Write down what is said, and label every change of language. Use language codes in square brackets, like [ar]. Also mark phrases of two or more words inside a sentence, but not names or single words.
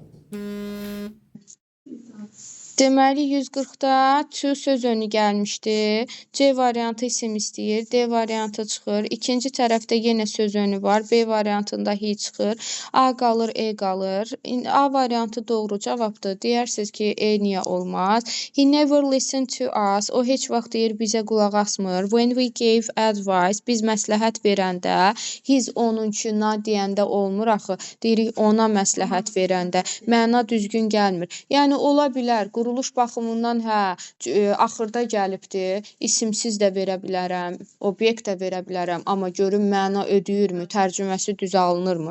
[az] Deməli 140-da to söz önü gəlmişdi. C variantı isim istəyir. D variantı çıxır. İkinci tərəfdə yenə söz önü var. B variantında he çıxır. A qalır, E qalır. A variantı doğru cavabdır. Deyirsiniz ki, E niyə olmaz? [en] He never listened to us. [az] O heç vaxt deyir bizə qulaq asmır. [en] When we gave advice, [az] biz məsləhət verəndə, his onunkuna deyəndə olmur axı. Deyirik ona məsləhət verəndə. Məna düzgün gəlmir. Yəni ola bilər, quruluş baxımından axırda gəlibdir. İsimsiz də verə bilərəm, obyekt də verə bilərəm, amma görüm məna ödəyirmi, tərcüməsi düz alınırmı?